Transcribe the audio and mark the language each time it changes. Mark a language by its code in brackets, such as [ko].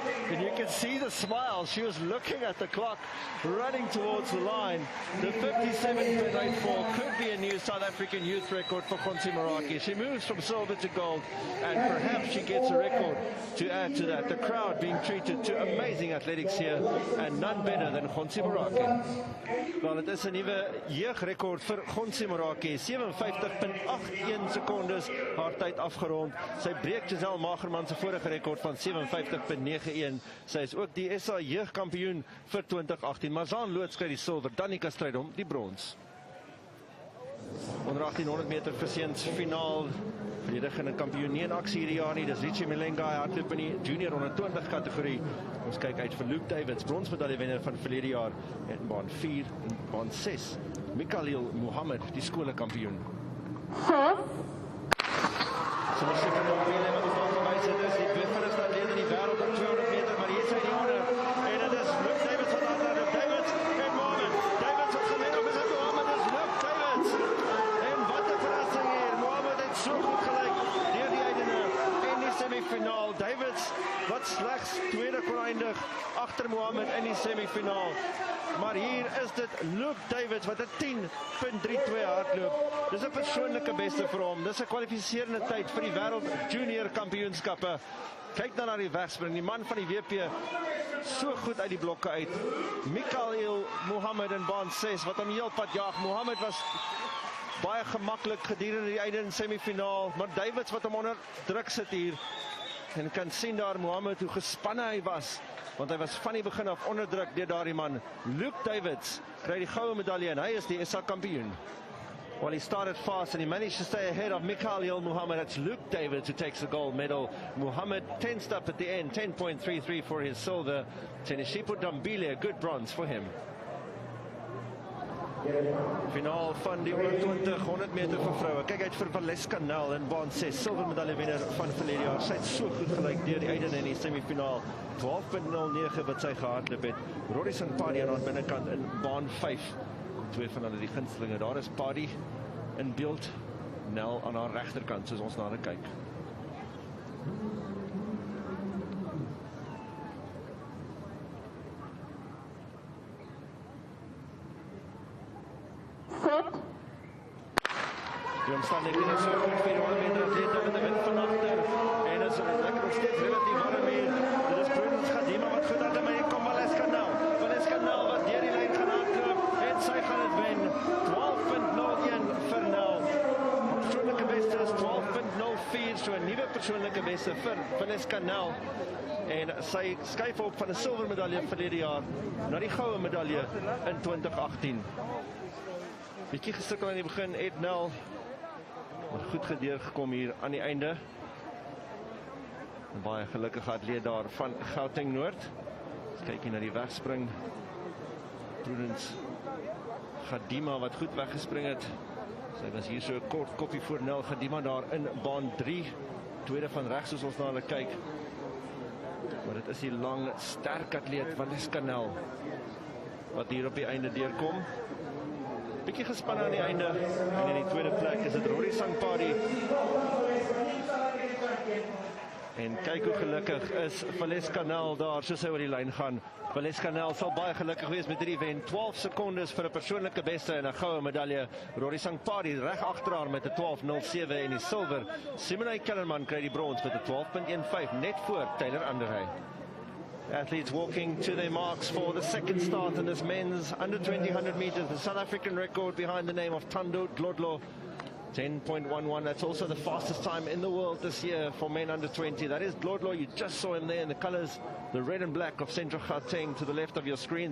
[en] And you can see the smile. She was looking at the clock, running towards the line. The 57.84 could be a new South African youth record for Khonse Morake. She moves from silver to gold, and perhaps she gets a record to add to that. The crowd being treated to amazing athletics here, and none better than Khonse Morake. [af] Well, het is 'n nuwe jeugrekord vir Khonse Morake. 57.81 sekondes haar tyd afgerond. Sy breek Giselle Macherman se vorige rekord van 57.91. Sy is ook die SA jeugkampioen vir 2018. Mazan Loods kry die silwer, Danica Strydom die brons. Onder 1800 meter vir seuns finaal. Verdedigende kampioen nie in aksie hierdie jaar nie. Dis Richie Melenga, hy hardloop in die junior 120 kategorie. Ons kyk uit vir Luke Davids, bronsmedaljewenner van verlede jaar in baan 4 en baan 6. Mikhalil Mohammed, die skolekampioen. So ons seker nog weer wat ons nog gewys het, is die twee vinnigste atlete in die wêreld op 200 meter, maar hier is hy die onder. En dit is Luke Davids wat aanhou. Davids en Mohammed. Davids op gewen op is het Mohammed, is Luke Davids. En wat 'n verrassing hier. Mohammed het so goed gelyk deur die einde in die semifinaal. Davids wat slegs tweede kon eindig agter Mohammed in die semifinaal. Maar hier is dit Luke Davids wat 'n 10.32 hardloop. Dis 'n persoonlike beste vir hom. Dis 'n kwalifiserende tyd vir die wêreld junior kampioenskappe. Kyk dan na die wegspring, die man van die WP so goed uit die blokke uit. Mikhail Mohammed in baan 6 wat hom heel pad jaag. Mohammed was baie gemaklik gedurende die einde in semifinaal, maar Davids wat hom onder druk sit hier. En kan sien daar Mohammed hoe gespanne hy was, want hy was van die begin af onder druk deur daardie man. Luke Davids kry die goue medalje en hy is die SA kampioen. [en] Well, he started fast and he managed to stay ahead of Mikhail Mohammed. It's Luke Davids who takes the gold medal. Mohammed tensed up at the end, 10.33 for his silver. Tenishipo Dambile, a good bronze for him. [af] Finaal van die 100 meter vir vroue. Kyk uit vir Valeska Nel in baan 6, silvermedalje wenner van verlede jaar. Sy het so goed gelyk deur die einde in die semifinaal. 12.09 wat sy gehardloop het. Rodison Paddy aan die binnekant in baan 5. Twee van hulle die gunstelinge. Daar is Paddy in beeld, Nel aan haar regterkant soos ons na hulle kyk. Die omstandighede is so goed vir die 100 meter atleet met 'n wind van agter en is lekker nog steeds relatief warm hier. Dit is Prudence Gadima wat goed aan my kom. Valeska Nel wat deur die lyn gaan hardloop en sy gaan dit wen. 12.01 vir Nel. Persoonlike beste is 12.04, so 'n nuwe persoonlike beste vir Valeska Nel. En sy skuif op van 'n silvermedalje verlede jaar na die goue medalje in 2018. Bietjie gesukkel aan die begin, Ed Nel, maar goed gedeurgekom hier aan die einde. Een baie gelukkige atleet daar van Gauteng Noord. Ons kyk hier na die wegspring. Prudence Gadima wat goed weggespring het. Sy was hier so 'n kort koppie voor Nel. Gadima daar in baan 3. Tweede van regs soos ons na hulle kyk. Maar dit is die lang, sterk atleet Valeska Nel wat hier op die einde deurkom. Bietjie gespanne aan die einde. En in die tweede plek is dit Rodison Paddy. En kyk hoe gelukkig is Valeska Nel daar, soos hy oor die lyn gaan. Valeska Nel sal baie gelukkig wees met hierdie wen. 12 sekondes vir 'n persoonlike beste en 'n goue medalje. Rodison Paddy reg agter haar met 'n 12.07 en die silwer. Simone Kellerman kry die brons met 'n 12.15, net voor Taylor Anderhay. [en] Athletes walking to their marks for the second start in this men's under 20 100 meters. The South African record behind the name of Thando Dlodlo. 10.11, that's also the fastest time in the world this year for men under 20. That is Dlodlo, you just saw him there in the colours, the red and black of Central Gauteng to the left of your screen.